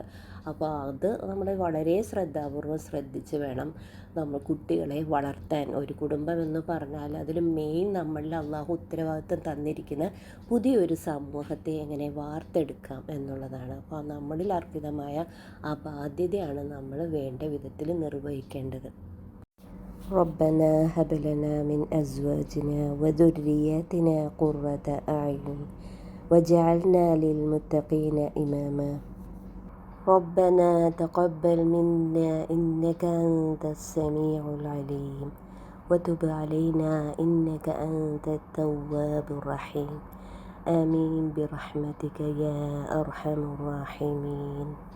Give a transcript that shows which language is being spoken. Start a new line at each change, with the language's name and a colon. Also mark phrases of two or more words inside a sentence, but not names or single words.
Malayalam: അപ്പോൾ അത് നമ്മൾ വളരെ ശ്രദ്ധാപൂർവം ശ്രദ്ധിച്ച് വേണം നമ്മൾ കുട്ടികളെ വളർത്താൻ. ഒരു കുടുംബം എന്ന് പറഞ്ഞാൽ അതിൽ മെയിൻ നമ്മളിൽ അള്ളാഹു ഉത്തരവാദിത്വം തന്നിരിക്കുന്ന പുതിയൊരു സമൂഹത്തെ എങ്ങനെ വാർത്തെടുക്കാം എന്നുള്ളതാണ്. അപ്പോൾ നമ്മളിൽ അർപ്പിതമായ ആ ബാധ്യതയാണ് നമ്മൾ വേണ്ട വിധത്തിൽ നിർവഹിക്കേണ്ടത്.
Arabic: ربنا هب لنا من أزواجنا وذرياتنا قرة أعين واجعلنا للمتقين إماما ربنا تقبل منا إنك أنت السميع العليم وتب علينا إنك أنت التواب الرحيم آمين برحمتك يا أرحم الراحمين.